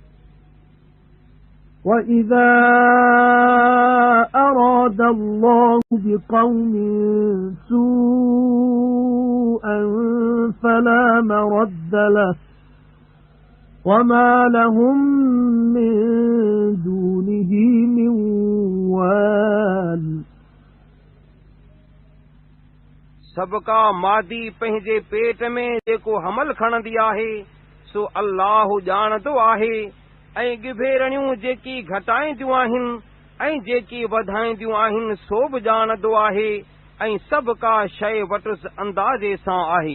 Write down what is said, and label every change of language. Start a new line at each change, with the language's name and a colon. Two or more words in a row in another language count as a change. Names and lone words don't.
Arabic: وَإِذَا أَرَادَ اللَّهُ بِقَوْمٍ سُوءًا فَلَا مَرَدَّ لَهُ وَمَا لَهُم مِّن دُونِهِ مِن وَالٍ
Sindhi: सबका मादी पंहिंजे पेट में जेको हमल खणंदी आहे सो अल्लाह ॼाणंदो आहे ऐं गिभेरणियूं जेकी घटाईंदियूं आहिनि ऐं जेकी वधाईंदियूं आहिनि सो बि ॼाणंदो आहे ऐं सभु का शइ वटुसि अंदाज़े सां आहे।